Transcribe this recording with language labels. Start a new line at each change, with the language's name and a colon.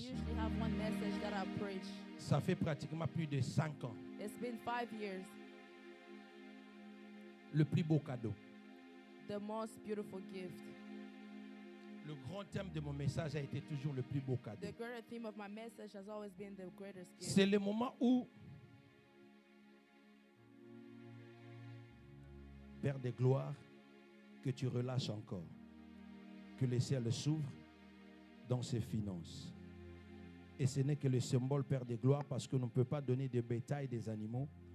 English: usually have one message that I preach.
French: Ça fait pratiquement plus de 5 ans.
English: It's been 5 years.
French: Le plus beau cadeau.
English: The most beautiful gift.
French: Le grand thème de mon message a été toujours le plus beau cadeau.
English: The greater theme of my message has always been the greatest gift.
French: C'est le moment où, Père de gloire, que tu relâches encore. Que le ciel s'ouvre dans ses finances. Et ce n'est que le symbole, Père de gloire, parce qu'on ne peut pas donner des bétail, des animaux.